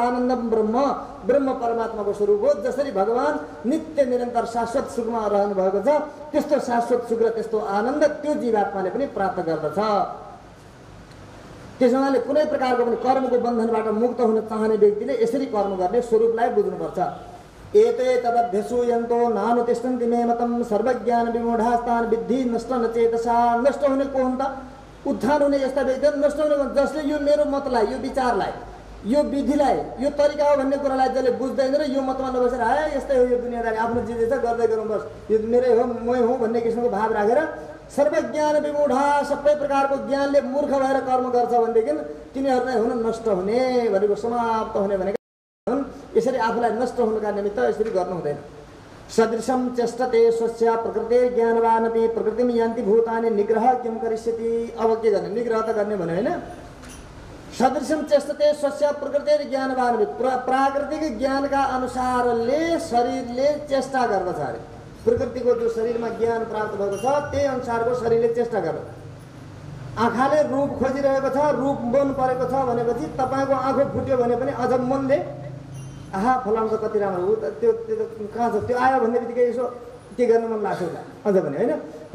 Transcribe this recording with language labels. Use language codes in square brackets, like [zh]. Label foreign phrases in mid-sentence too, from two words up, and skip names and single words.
[sa] आनन्दम ब्रह्म, [ne] ब्रह्म परमात्माको स्वरूप हो। जसरी भगवान नित्य निरन्तर शाश्वत सुखमा रहनु भएको छ, त्यस्तो शाश्वत सुख र त्यस्तो आनन्द त्यो जीवात्माले पनि प्राप्त गर्दछ। त्यसो हुनाले कुनै प्रकारको पनि कर्मको बन्धनबाट मुक्त हुन चाहने व्यक्तिले यसरी कर्म गर्ने स्वरूपलाई बुझ्नुपर्छ। [sa] एते तदभ्यसूयन्तो नानुतिष्ठन्ति मे मतम सर्वज्ञान विमूढास्तान विद्धि नष्ट नचेतसा। [ne] नष्ट हुने को हुन् त? उत्थान हुने यस्ता व्यक्तिहरू नष्ट हुने जसले यो मेरो मतलाई, यो विचारलाई, यो विधिलाई, यो तरिका हो भन्ने कुरालाई जसले बुझ्दैन र यो मतमा नबसेर हाय यस्तै हो यो दुनियाँदारी, आफ्नो चिज छ गर्दै गरौँ बस, यो मेरै हो, मै हुँ भन्ने किसिमको भाव राखेर [sa] सर्वज्ञान विमूढा, [ne] सबै प्रकारको ज्ञानले मूर्ख भएर कर्म गर्छ भनेदेखि तिनीहरू नै हुन नष्ट हुने भनेको, समाप्त हुने भनेको हुन्। यसरी आफूलाई नष्ट हुनुका निमित्त यसरी गर्नु हुँदैन। [sa] सदृशम चेष्टते स्वस्य प्रकृति ज्ञानवानपि प्रकृतिम यान्ति भूतानि निग्रह किम करिष्यति। [ne] अब के गर्ने? निग्रह त गर्ने भन्यो होइन। [sa] सदृशम चेष्टते स्वस्य प्रकृति ज्ञानवानपि, [ne] प्राकृतिक ज्ञानका अनुसारले शरीरले चेष्टा गर्दछ अरे। प्रकृतिको जो शरीरमा ज्ञान प्राप्त भएको छ त्यही अनुसारको शरीरले चेष्टा गर्छ। आँखाले रूप खोजिरहेको छ, रूप मन परेको छ भनेपछि तपाईँको आँखा फुट्यो भने पनि अझ मनले आहा फलानु त कति राम्रो हो, त्यो कहाँ छ, त्यो आयो भन्ने बित्तिकै यसो के गर्न मन लाग्छ उसलाई अझ पनि होइन हो।